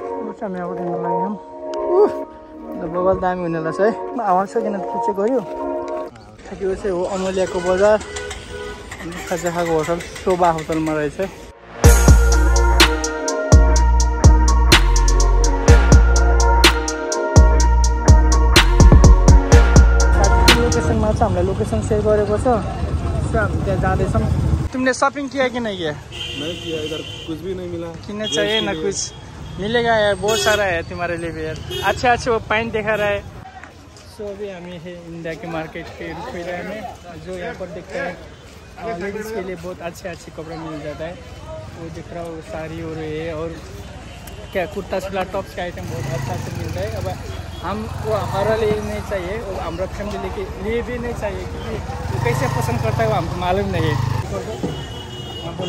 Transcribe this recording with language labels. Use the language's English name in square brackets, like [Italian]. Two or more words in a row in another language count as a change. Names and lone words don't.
[Nepali] हामी अब हिँड्न लाग्यौँ बबाल दामी हुने रहेछ है आवाज छ किन पछि गयो त्यो चाहिँ हो अमूल्याको बजार खाजा खाएको होटल शोभा होटलमा रहेछ है लोकेसनमा चाहिँ हामीलाई लोकेसन सेयर गरेको छ सो हामी त्यहाँ जाँदैछौँ [Hindi] तुमने शॉपिंग किया कि नहीं किया नहीं किया इधर कुछ भी नहीं मिला किन्ने चाहिए ना कुछ मिलेगा यार बहुत सारा है तुम्हारे लिए भी यार अच्छे वो पैंट दिखा रहा है सो अभी हमें है इंडिया के मार्केट के रुक रहे हैं जो यहाँ पर दिखता है लेडीज़ के लिए बहुत अच्छे कपड़े मिल जाता है वो दिख रहा हो साड़ी और ये और क्या कुर्ता सिला टॉप्स का आइटम बहुत अच्छा से मिलता है अब हमको हमारा लिए नहीं चाहिए और हमारा फैमिली के लिए भी नहीं चाहिए क्योंकि वो कैसे पसंद करता है वो हमको मालूम नहीं है हाँ बोलो